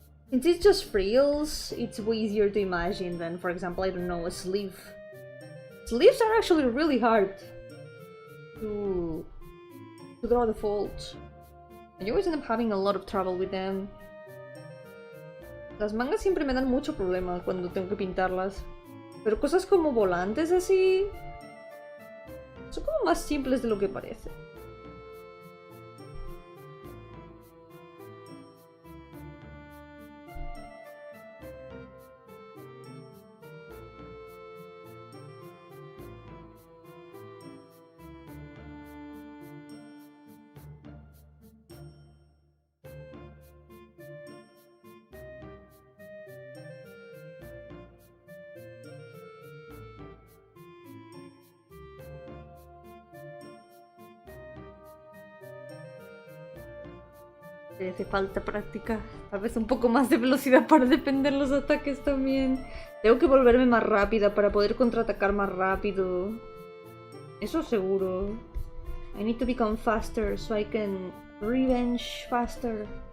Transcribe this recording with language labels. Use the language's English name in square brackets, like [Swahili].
[English] Since it's just frills, it's way easier to imagine than, for example, I don't know, a sleeve. Sleeves are actually really hard to draw the folds. And you always end up having a lot of trouble with them. [Spanish] Las mangas siempre me dan mucho problema cuando tengo que pintarlas. Pero cosas como volantes así son como más simples de lo que parece. Le hace falta práctica, tal vez un poco más de velocidad para defender los ataques también. Tengo que volverme más rápida para poder contraatacar más rápido. Eso seguro. [English] I need to become faster so I can revenge faster.